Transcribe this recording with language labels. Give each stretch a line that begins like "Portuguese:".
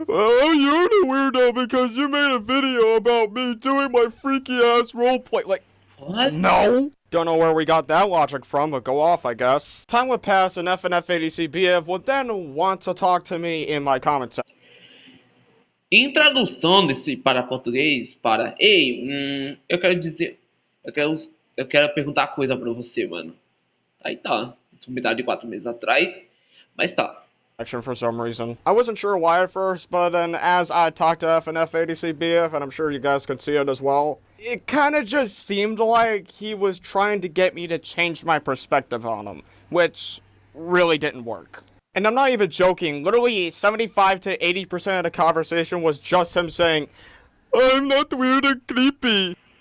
English: Oh, you're the weirdo because you made a video about me doing my freaky ass roleplay. Like, What? no! Don't know where we got that logic from, but go off, I guess. Time would pass and FNF ADCBF would then want to talk to me in my comment section.
Portuguese: Em tradução desse para português, para... Ei, eu quero dizer... Eu quero perguntar coisa pra você, mano. Aí tá. Esse comentário de 4 meses atrás. Mas tá.
English: For some reason. I wasn't sure why at first, but then as I talked to FNF ADCBF, and I'm sure you guys could see it as well, it kind of just seemed like he was trying to get me to change my perspective on him, which really didn't work. And I'm not even joking, literally 75 to 80% of the conversation was just him saying, I'm not weird and creepy.